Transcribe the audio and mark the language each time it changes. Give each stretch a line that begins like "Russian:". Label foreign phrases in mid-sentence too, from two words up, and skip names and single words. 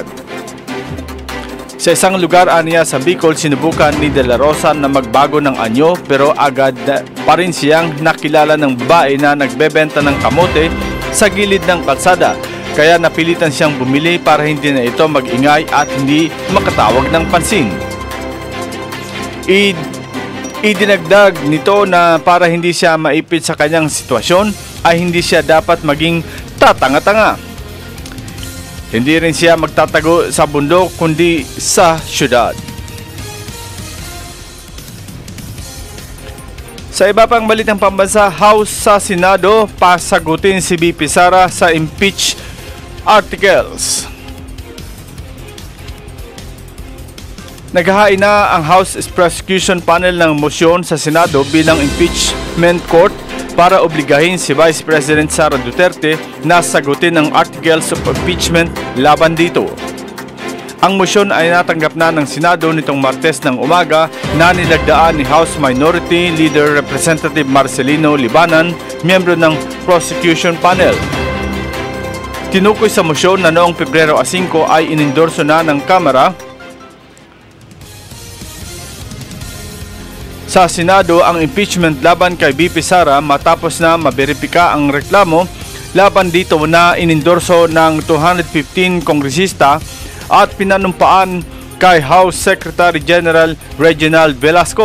Filipino: Sa isang lugar aniya sa Bicol, sinubukan ni De La Rosa na magbago ng anyo, pero agad pa rin siyang nakilala ng babae na nagbebenta ng kamote sa gilid ng kalsada, kaya napilitan siyang bumili para hindi na ito mag-ingay at hindi makatawag ng pansin. Idinagdag nito na para hindi siya maipit sa kanyang sitwasyon ay hindi siya dapat maging tatanga-tanga. Hindi rin siya magtatago sa bundok kundi sa syudad. Sa iba pang balitang pambansa, House sa Senado pasagutin si VP Sara sa
English: impeach articles.
Filipino: Naghahain na ang House Prosecution Panel ng motion sa Senado bilang
English: impeachment court
Filipino: para obligahin si Vice President Sara Duterte na sagutin ang
English: articles of impeachment
Filipino: laban dito. Ang motion ay natanggap na ng Senado nitong Martes ng umaga na nilagdaan ni House Minority Leader Representative Marcelino Libanan, miyembro ng Prosecution Panel. Tinukoy sa motion na noong Pebrero 5 ay inendorso na ng Kamara sa Senado ang impeachment laban kay VP Sara matapos na maberipika ang reklamo laban dito na inendorso ng 215 kongresista at pinanumpaan kay House Secretary General Reginald Velasco.